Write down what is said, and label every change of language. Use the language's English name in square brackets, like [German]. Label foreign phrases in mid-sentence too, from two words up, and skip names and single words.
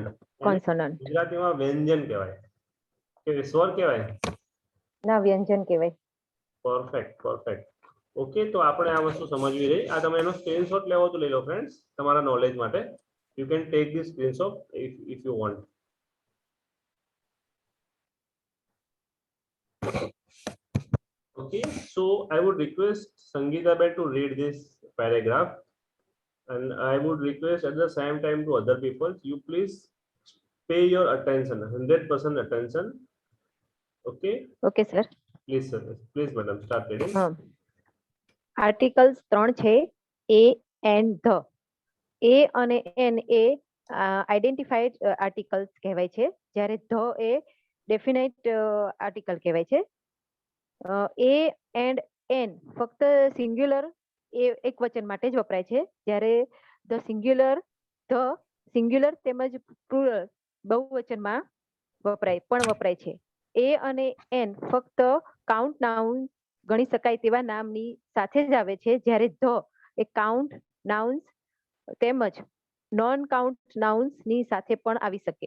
[Gujarati] કોન્સોનન્ટ. ગુજરાતીમાં વ્યંજન કહેવાય કે સ્વર કહેવાય? ના, વ્યંજન કહેવાય. [English] Perfect perfect. Okay, [Gujarati] તો આપણે આ વસ્તુ સમજવી રહી. આ તમે એનો સ્ક્રીનશોટ લેવો તો લઈ લો ફ્રેન્ડ્સ, તમારા નોલેજ માટે. [English] You can take this screenshot if you want. Okay, so I would request Sangeeta Bhai to read this paragraph, and I would request at the same time to other people, you please pay your attention, 100% attention. Okay, Okay sir. please sir, please madam, start reading. [Gujarati] હા. આર્ટિકલ્સ 3 છે. [English] A and the. [Gujarati] A અને N એ [English] identified articles [Gujarati] કહેવાય છે, જ્યારે the એ [English] definite article [Gujarati] કહેવાય છે. [English] A and N [Gujarati] ફક્ત સિંગ્યુલર એ એક વચન માટે જ વપરાય છે, જ્યારે [English] the singular [Gujarati] તેમજ પ્લુરલ બહુવચનમાં વપરાય છે. A અને N ફક્ત [English] count noun [Gujarati] ગણી શકાય તેવા નામની સાથે જ આવે છે, જ્યારે ધ એ [English] count nouns [Gujarati] તેમજ [English] non count nouns [Gujarati] સાથે પણ આવી શકે.